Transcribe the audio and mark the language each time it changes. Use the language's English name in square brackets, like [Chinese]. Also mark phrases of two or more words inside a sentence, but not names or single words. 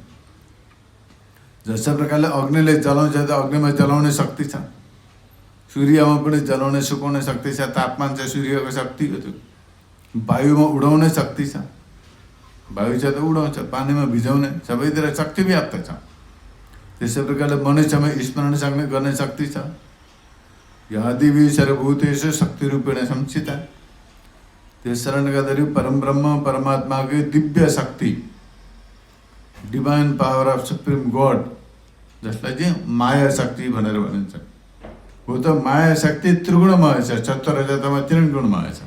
[Nepali] जस्तै प्रकारले अग्निले जलाउँछ त अग्निमा जलाउने शक्ति छ, सूर्यमा पनि जलाउने सुकाउने शक्ति छ, तापमान चाहिँ सूर्यको शक्ति हो। त्यो वायुमा उडाउने शक्ति छ, वायु छ त उडाउँछ, पानीमा भिजाउने, सबैतिर शक्ति व्याप्त छ। त्यसै प्रकारले मनुष्यमा स्मरण गर्ने शक्ति छ। [Sanskrit] यादिवी सर्वभूतेषु शक्ति रूपेण संस्थिता। [Nepali] त्यस कारणले गर्दाखेरि परमब्रह्म परमात्माको दिव्य शक्ति, [English] divine power of supreme God, [Nepali] जसलाई चाहिँ माया शक्ति भनेर भनिन्छ, हो त माया शक्ति त्रिगुणमय छ। चतुर्रजतमा 3 गुणमय छ।